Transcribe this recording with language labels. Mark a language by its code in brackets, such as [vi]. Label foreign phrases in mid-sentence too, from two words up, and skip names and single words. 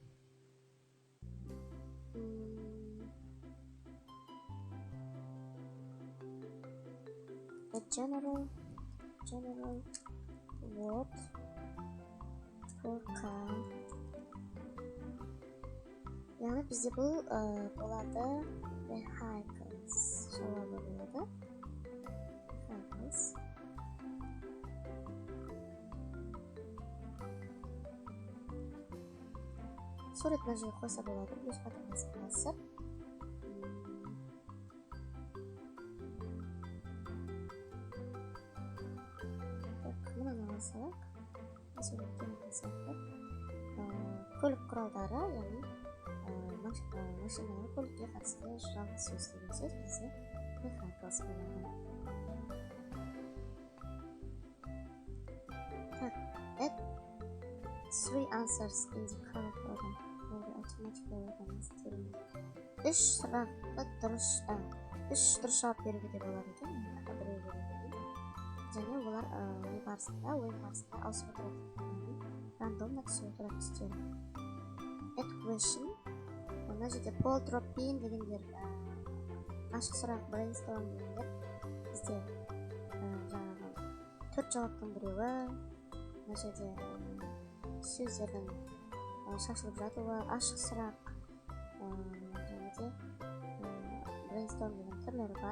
[en] A general word for car [kk] яғни бізде бұл болады vehicles жауабы болады. Vehicles. Сурет мына жерге қойса болады, плюс батырмасы басып. Мынаны алсақ, суреттен алсақ, көлік құралдары, яғни машинаға, көлікке қатысты жалғыз сөз деген сөз бізде vehicles болады. Так, [en] add 3 answers in the correct order. [kk] Үш дұрыс жауап беруге де болады екен, және олар ойын барысында ауысып отырады, рандомно түсіп отырады түстері. [en] Add question, [kk] мына жерде [en] poll drop in [kk] дегендер, ашық сұрақ, brainstorm дегендер бізде жаңағы 4 жауаптың біреуі, мына жерде сөздердің шашылып жатуы, ашық сұрақ, және де brainstorm деген түрлері бар.